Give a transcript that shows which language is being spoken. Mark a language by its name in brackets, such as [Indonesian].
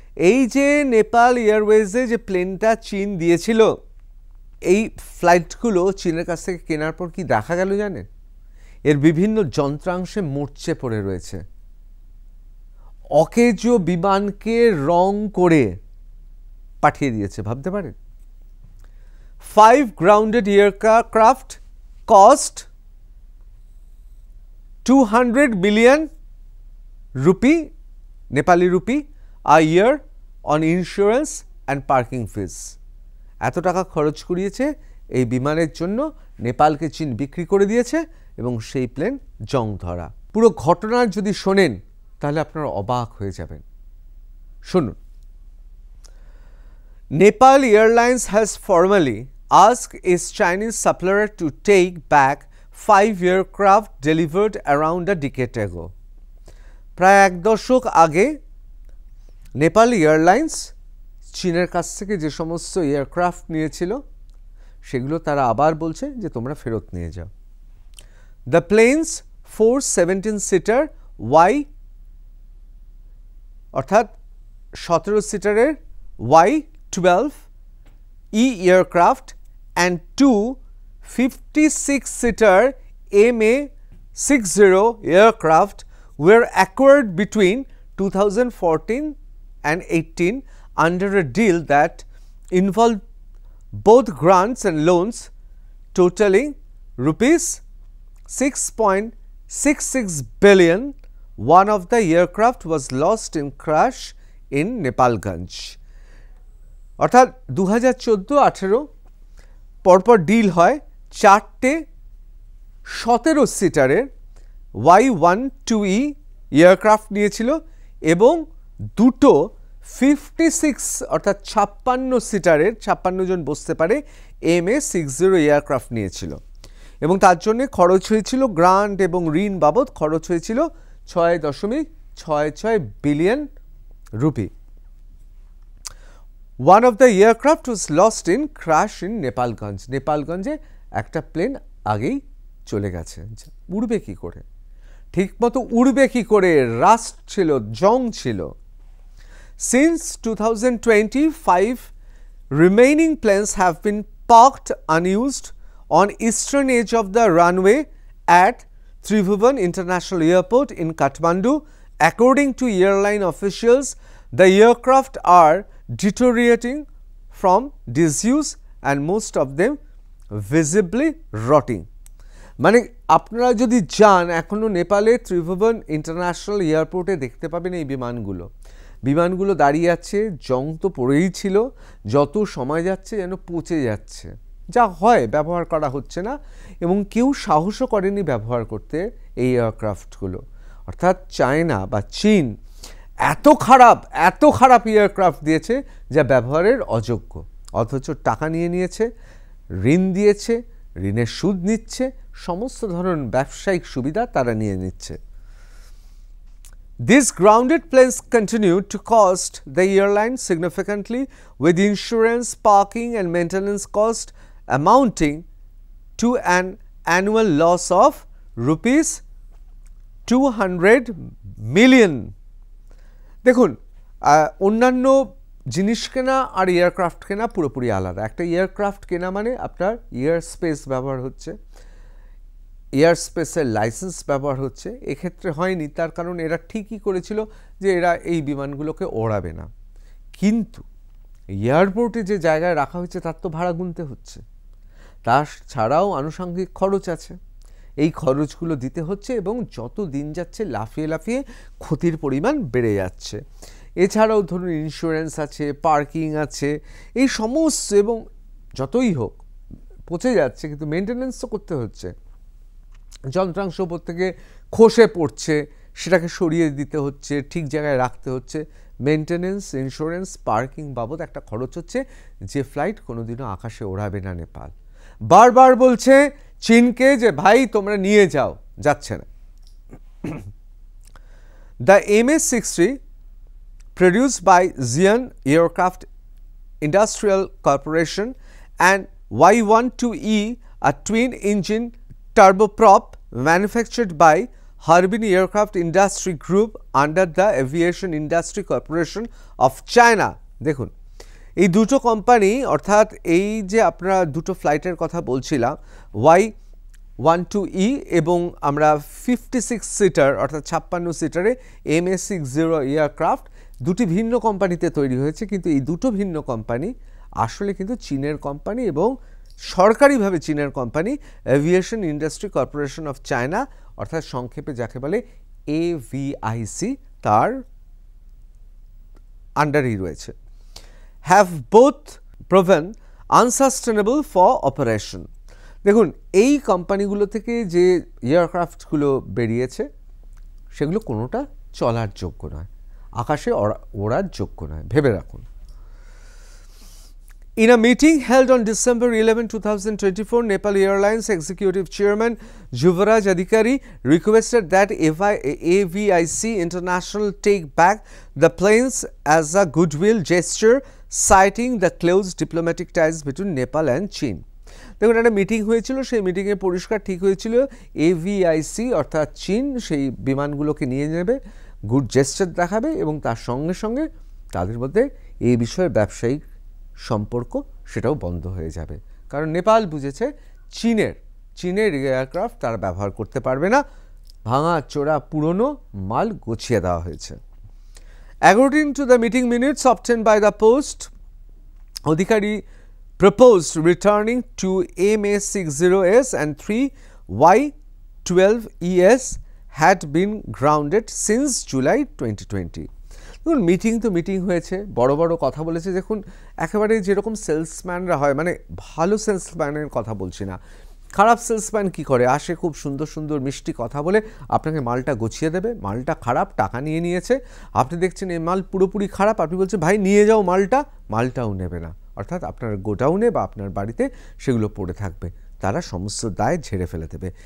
[Bangla] এই যে নেপাল এয়ারওয়েজে যে প্লেনটা চীন দিয়েছিল, এই ফ্লাইটগুলো চীনের কাছ থেকে কেনার পর কি দেখা গেল জানেন? এর বিভিন্ন যন্ত্রাংশে মরচে পড়ে রয়েছে। অকেজো বিমানকে রং করে পাঠিয়ে দিয়েছে, ভাবতে পারেন? [English] 5 grounded aircraft cost 200 million rupee, Nepali rupee, a year on insurance and parking fees. [Bangla] এত টাকা খরচ করিয়েছে এই বিমানের জন্য, নেপালকে চীন বিক্রি করে দিয়েছে এবং সেই প্লেন জং ধরা। পুরো ঘটনার যদি শোনেন তাহলে আপনারা অবাক হয়ে যাবেন। শুনুন। [English] Nepal Airlines has formally asked its Chinese supplier to take back 5 aircraft delivered around a decade ago. [Bangla] প্রায় এক দশক আগে নেপাল এয়ারলাইন্স চীনের কাছ থেকে যে সমস্ত এয়ারক্রাফট নিয়েছিল সেগুলো তারা আবার বলছে যে তোমরা ফেরত নিয়ে যাও। [English] The planes [Bangla] 4 17-সিটার ওয়াই অর্থাৎ 17 সিটারের [English] Y-12 E aircraft and 2 56-seater MA-60 aircraft were acquired between 2014 and 18 under a deal that involved both grants and loans totaling rupees 6.66 billion. One of the aircraft was lost in crash in Nepalganj. [Bangla] অর্থাৎ 2014-18 পরপর deal হয়, 4টে 17 সিটারের Y-12E aircraft নিয়েছিল এবং দুটো 56 অর্থাৎ 56 সিটারের 56 জন বসতে পারে MA-60 aircraft নিয়েছিল এবং তার জন্য খরচ হয়েছিল গ্রান্ট এবং ঋণ বাবদ খরচ হয়েছিল 6.66 billion rupee. [English] One of the aircraft was lost in crash in Nepalganj. [Bangla] নেপালগঞ্জে একটা প্লেন আগেই চলে গেছে, উড়বে কি করে, ঠিকমতো উড়বে কি করে, রাস্ট ছিল, জং ছিল। [English] Since 2025, remaining planes have been parked unused on eastern edge of the runway at Tribhuvan International Airport in Kathmandu. According to airline officials, the aircraft are deteriorating from disuse and most of them visibly rotting. [Bangla] মানে আপনারা যদি যান এখনো নেপালে ত্রিভুবন international এয়ারপোর্টে দেখতে পাবেন এই বিমানগুলো দাঁড়িয়ে আছে, জং তো পড়েই ছিল, যত সময় যাচ্ছে যেন পচে যাচ্ছে, যা হয় ব্যবহার করা হচ্ছে না এবং কেউ সাহসও করেনি ব্যবহার করতে এই এয়ারক্রাফটগুলো। অর্থাৎ চায়না বা চীন এত খারাপ এয়ারক্রাফট দিয়েছে যা ব্যবহারের অযোগ্য, অথচ টাকা নিয়েছে, ঋণ দিয়েছে, ঋণের সুদ নিচ্ছে, সমস্ত ধরনের ব্যবসায়িক সুবিধা তারা নিয়ে নিচ্ছে। [English] These grounded planes continue to cost the airline significantly, with insurance, parking and maintenance cost amounting to an annual loss of rupees 200 million. [Bangla] দেখুন, অন্যান্য জিনিস কেনা আর এয়ারক্রাফট কেনা পুরোপুরি আলাদা। একটা এয়ারক্রাফট কেনা মানে আপনার এয়ার স্পেস ব্যবহার হচ্ছে, এয়ার স্পেসের লাইসেন্স ব্যবহার হচ্ছে। এক্ষেত্রে হয়নি, তার কারণ এরা ঠিকই করেছিল যে এরা এই বিমানগুলোকে ওড়াবে না, কিন্তু এয়ারপোর্টে যে জায়গায় রাখা হয়েছে তার তো ভাড়া গুনতে হচ্ছে, তার ছাড়াও আনুষঙ্গিক খরচ আছে, এই খরচগুলো দিতে হচ্ছে এবং যত দিন যাচ্ছে লাফিয়ে ক্ষতির পরিমাণ বেড়ে যাচ্ছে। এছাড়াও ধরুন ইন্স্যুরেন্স আছে, পার্কিং আছে, এই সমস্ত, এবং যতই হোক পচে যাচ্ছে কিন্তু মেনটেনেন্স তো করতে হচ্ছে। যন্ত্রাংশ উপর থেকে খসে পড়ছে, সেটাকে সরিয়ে দিতে হচ্ছে, ঠিক জায়গায় রাখতে হচ্ছে। মেনটেনেন্স, ইন্স্যুরেন্স, পার্কিং বাবদ একটা খরচ হচ্ছে, যে ফ্লাইট কোনোদিনও আকাশে ওড়াবে না নেপাল। বারবার বলছে চীনকে যে ভাই তোমরা নিয়ে যাও, যাচ্ছে না। [English] The MA-60 produced by Xi'an Aircraft Industrial Corporation and Y-12E, a twin-engine turboprop manufactured by Harbin Aircraft Industry Group under the Aviation Industry Corporation of China. [Bangla] দেখুন, এই দুটো কোম্পানি, অর্থাৎ এই যে আপনারা দুটো ফ্লাইটের কথা বলছিলাম, Y-12E এবং আমরা 56 সিটার অর্থাৎ 56 সিটারে MA-60 এয়ারক্রাফট, দুটি ভিন্ন কোম্পানিতে তৈরি হয়েছে, কিন্তু এই দুটো ভিন্ন কোম্পানি আসলে কিন্তু চীনের কোম্পানি এবং সরকারিভাবে চীনের company aviation industry corporation of China, অর্থাৎ সংক্ষেপে যাকে বলে AVIC, তার আন্ডারেই রয়েছে। [English] Have both proven unsustainable for operation. [Bangla] দেখুন, এই কোম্পানিগুলো থেকে যে এয়ারক্রাফটগুলো বেরিয়েছে সেগুলো কোনোটা চলার যোগ্য নয়, আকাশে ওড়ার যোগ্য নয়, ভেবে রাখুন। [English] In a meeting held on December 11, 2024, Nepal Airlines Executive Chairman Yuvraj Adhikari requested that AVIC International take back the planes as a goodwill gesture, citing the close diplomatic ties between Nepal and China. [Bangla] দেখুন একটা meeting হয়েছিল, সেই মিটিংয়ে পরিষ্কার ঠিক হয়েছিল AVIC অর্থাৎ চীন সেই বিমানগুলোকে নিয়ে নেবে, গুড জেস্টার দেখাবে এবং তার সঙ্গে সঙ্গে তাদের মধ্যে এই বিষয়ে ব্যবসায়িক সম্পর্ক সেটাও বন্ধ হয়ে যাবে। কারণ নেপাল বুঝেছে চীনের এয়ারক্রাফট তারা ব্যবহার করতে পারবে না, ভাঙা চোরা পুরনো মাল গুছিয়ে দেওয়া হয়েছে। [English] According to the meeting minutes obtained by the Post, Adhikari proposed returning to MA60S and 3Y12ES had been grounded since July 2020. [Bangla] দেখুন মিটিং তো মিটিং হয়েছে, বড় বড় কথা বলেছে। দেখুন একেবারে যেরকম সেলসম্যানরা হয়, মানে ভালো সেলসম্যানের কথা বলছি না, খারাপ সেলসম্যান কি করে, আসে খুব সুন্দর সুন্দর মিষ্টি কথা বলে আপনাকে মালটা গুছিয়ে দেবে, মালটা খারাপ, টাকা নিয়ে নিয়েছে, আপনি দেখছেন এই মাল পুরোপুরি খারাপ, আপনি বলছেন ভাই নিয়ে যাও মালটাও নেবে না, অর্থাৎ আপনার গোডাউনে বা আপনার বাড়িতে সেগুলো পড়ে থাকবে, তারা সমস্ত দায় ঝেড়ে ফেলে দেবে।